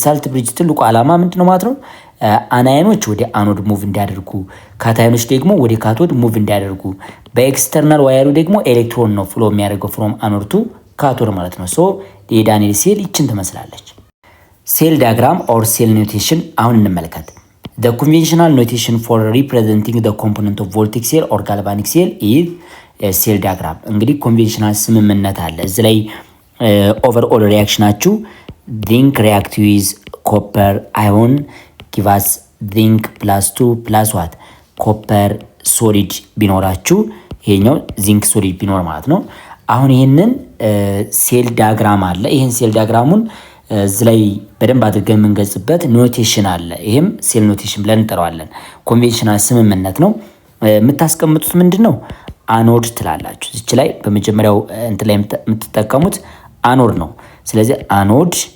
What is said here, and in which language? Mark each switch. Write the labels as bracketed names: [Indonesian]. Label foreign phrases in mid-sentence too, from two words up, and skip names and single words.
[English] salt bridge [Amharic] ትልቁ ዓላማ ምንድነው ማለት ነው አናዮኖች ወደ አኖድ ሙቭ እንዲያደርጉ፣ ካታዮኖች ደግሞ ወደ ካቶድ ሙቭ እንዲያደርጉ፣ በኤክስተርናል ዋየሩ ደግሞ ኤሌክትሮን ነው ፍሎ የሚያደርገው [English] from anode to cathode [Amharic] ማለት ነው። ሶ የዳንኤል ሴል ይችን ትመስላለች። [English] cell diagram or cell notation [Amharic] አሁን እንመልከት። [English] The conventional notation for representing the component of voltaic cell or galvanic cell is a cell diagram። [Amharic] እንግዲህ ኮንቬንሽናል ስምምነት አለ እዚ ላይ ኦቨርኦል ሪአክሽናችሁ ዚንክ [English] react with copper ion give us zinc +2 plus what copper solid [Amharic] ቢኖራችሁ ይሄኛው [English] zinc solid [Amharic] ቢኖር ማለት ነው። አሁን ይሄንን [English] cell diagram [Amharic] አለ። ይሄን ሴል ዲያግራሙን እዚ ላይ በደንብ አድርገን የምንገልጽበት ኖቴሽን አለ። ይሄም [English] cell notation [Amharic] ብለን እንጠራዋለን። ኮንቬንሽናል ስምምነት ነው። የምታስቀምጡት ምንድነው አኖድ ትላላችሁ። እዚህ ላይ በመጀመሪያው እንት ላይ የምትጠቀሙት አኖድ ነው። ስለዚህ አኖድ